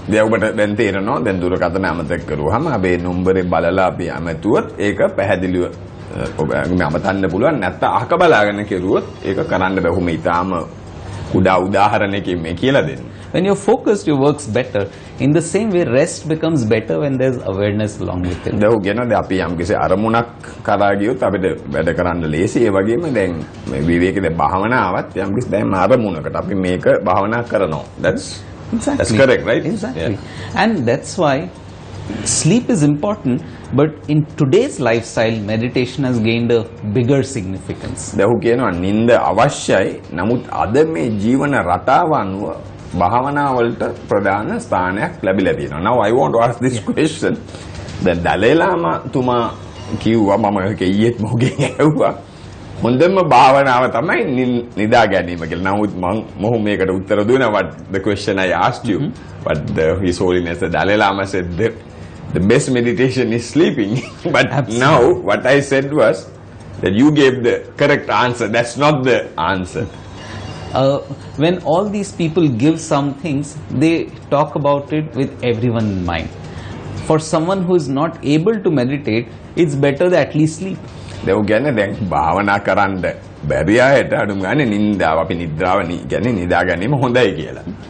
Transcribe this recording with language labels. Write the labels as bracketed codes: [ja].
[si] දැන් ඔබට දැන් තේරෙනවා දැන් දුරකථන අමතක කරුවාම අපේ නම්බරේ බලලා අපි අමතුවොත් ඒක පැහැදිලිව ඔබ අමතන්න පුළුවන්. නැත්නම් අහක බලාගෙන කෙරුවොත් ඒක කරන්න බෑ. ඔහොම ඊටාම උදා උදාහරණයකින් මේ කියලා දෙන්න. [en] When you're focused, your work's better. In the same way, rest becomes better when there's awareness along with it. [si] දැන් කියනවා දැන් අපි යම්කිසි අරමුණක් කරා ගියොත් අපිට වැඩ කරන්න ලේසි. ඒ වගේම දැන් මේ විවේකයේ භාවනාවත් යම්කිසි දැන් අරමුණකට අපි මේක භාවනා කරනවා. [en] That's correct, right? Exactly. Yeah. And that's why sleep is important, but in today's lifestyle, meditation has gained a bigger significance. [si] දැන් කියනවා නිින්ද අවශ්‍යයි. නමුත් අද මේ ජීවන රටාව අනුව භාවනා වලට ප්‍රධාන ස්ථානයක් ලැබිලා තියෙනවා. [en] Now I want to ask this question. [si] දැන් දලයි ලාමා තුමා කිව්වා මම ඒක ඊයේත් මොකෙන් ඇහුවා. හොඳම භාවනාව තමයි නිදා ගැනීම කියලා. නමුත් මම මේකට උත්තර දුන්නා [en] what the question I asked you. But His Holiness the Dalai Lama said the best meditation is sleeping. But Absolutely. Now what I said was that you gave the correct answer. That's not the answer. When all these people give some things, they talk about it with everyone in mind. For someone who is not able to meditate, it's better to at least sleep. [si] දැන් කියන්නේ දැන් භාවනා කරන්න බැරි අයට අඩුම ගානේ නින්දාව අපි නිද්‍රාව කියන්නේ නිදා ගැනීම හොඳයි කියලා.